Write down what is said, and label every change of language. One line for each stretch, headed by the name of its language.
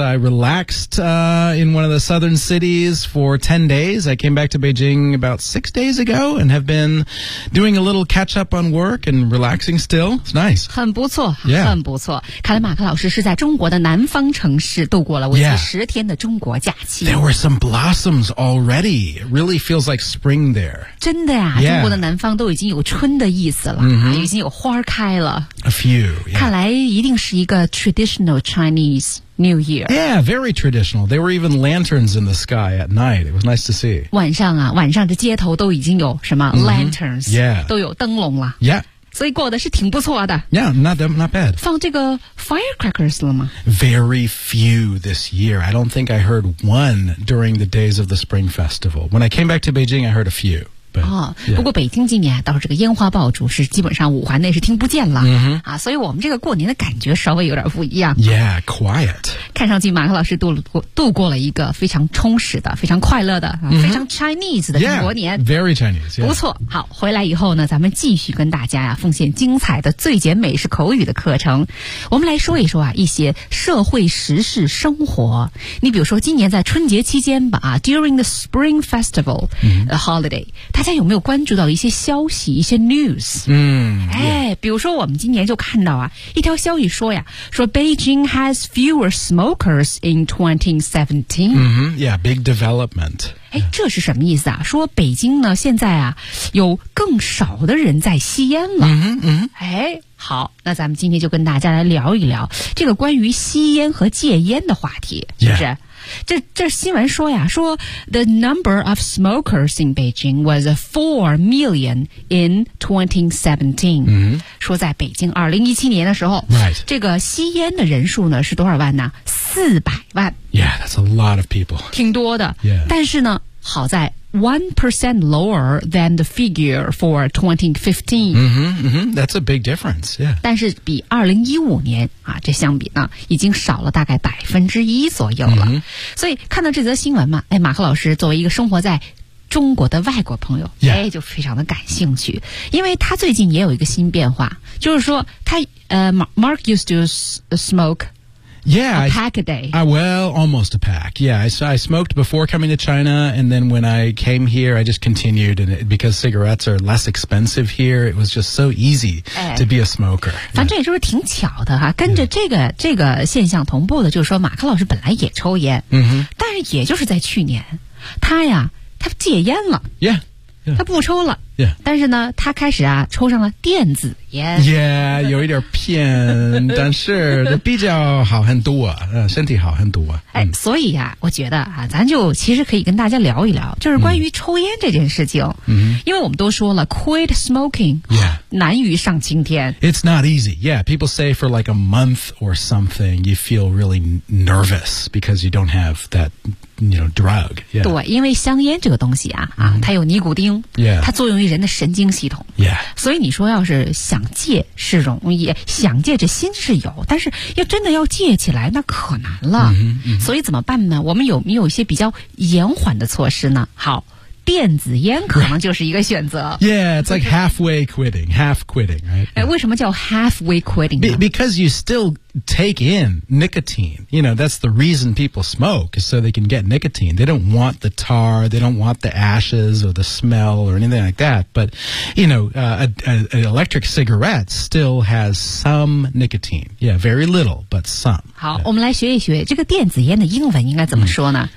English: I relaxed in one of the southern cities for 10 days. I came back to Beijing about 6 days ago and have been doing a little catch up on work and relaxing still. It's nice.
Chinese: 很不错、yeah. 很不错。看来马克老师是在中国的南方城市度过了为期10天的中国假期。
English: There were some blossoms already. It really feels like spring there.
Chinese: 真的呀、yeah. 中国的南方都已经有春的意思了、 mm-hmm. 已经有花开了。
English: A few.、Yeah.
Chinese: 看来一定是一个
English: traditional Chinese New Year. Yeah, very traditional. There were even lanterns in the sky at night. It was nice to see.
Chinese: 晚上啊，晚上的街头都已经有什么、mm-hmm. lanterns? Yeah, 都有灯笼了。 Yeah, 所以过得是挺不错的。
English: Yeah, not bad.
Chinese: 放这个 firecrackers 了吗？
English: Very few this year. I don't think I heard one during the days of the Spring Festival. When I came back to Beijing, I heard a few. But, yeah.
Chinese: 不过北京今年倒是这个烟花爆竹是基本上五环内是听不见了、 mm-hmm. 啊，所以我们这个过年的感觉稍微有点不一样。
English: Yeah, quiet.
Chinese: 看上去马克老师度过了一个非常充实的、非常快乐的、 mm-hmm. 非常 Chinese 的过年。
English: Yeah, very Chinese.、Yeah.
Chinese: 不错，好，回来以后呢，咱们继续跟大家呀、啊、奉献精彩的最简美式口语的课程。我们来说一说啊一些社会时事生活。你比如说今年在春节期间吧 ，
English: during the Spring Festival、 mm-hmm. the holiday。
Chinese: 大家有没有关注到一些消息一些 news、嗯、哎、 yeah. 比如说我们今年就看到啊一条消息说呀说
English: Beijing has fewer smokers in 2017、 mm-hmm. yeah big development、yeah.
Chinese: 哎这是什么意思啊说北京呢现在啊有更少的人在吸烟了、 mm-hmm. 哎好那咱们今天就跟大家来聊一聊这个关于吸烟和戒烟的话题是不是、 yeah. 这新闻说呀说
English: The number of smokers in Beijing was 4 million in 2017、 mm-hmm.
Chinese: 说在北京2017年的时候、 right. 这个吸烟的人数呢是多少万呢400万
English: Yeah, that's a lot of people
Chinese: 挺多的、 yeah. 但是呢好在
English: 1% lower than the figure for 2015、 mm-hmm, mm-hmm. That's a big difference、yeah.
Chinese: 但是比2015年啊，这相比呢已经少了大概1%左右了、 mm-hmm. 所以看到这则新闻嘛、哎、马克老师作为一个生活在中国的外国朋友、 yeah. 哎、就非常的感兴趣因为他最近也有一个新变化就是说他、
English: Mark used to smokeYeah, a pack a day. Almost a pack. Yeah, I smoked before coming to China, and then when I came here, I just continued, and because cigarettes are less expensive here, it was just so easy、哎、 to be a smoker.
Chinese: 反正也就是挺巧的哈，跟着这个、yeah. 这个现象同步的，就是说马克老师本来也抽烟，嗯哼，但是也就是在去年，他戒烟了。 Yeah. Yeah. 他不抽了、 yeah. 但是呢他开始啊抽上了电子烟 yeah 有一点偏但是比较好很多、身体好很多、哎、所以啊我觉得啊咱就其实可以跟大家聊一聊就是关于抽烟这件事情、 mm-hmm. 因为我们都说了
English: quit smoking、 yeah.
Chinese: 难于上青天
English: it's not easy yeah people say for like a month or something you feel really nervous because you don't have thatYou know, drug. Yeah.
Chinese: 对，因为香烟这个东西啊，啊，它有尼古丁， yeah. 它作用于人的神经系统。 Yeah. 所以你说要是想戒是容易，想戒这心是有，但是要真的要戒起来那可难了。 Mm-hmm, mm-hmm. 所以怎么办呢？我们有没有一些比较延缓的措施呢？好。电子烟可能就是一个选择。 Right.
English: Yeah, it's like halfway quitting, half quitting, right?
Chinese: 哎，为什么叫 halfway quitting?
English: Because you still take in nicotine. You know, that's the reason people smoke, is so they can get nicotine. They don't want the tar, they don't want the ashes or the smell or anything like that. But, you know, an electric cigarette still has some nicotine. Yeah, very little, but some.
Chinese: 好、yeah. 我们来学一学这个电子烟的英文应该怎么说呢、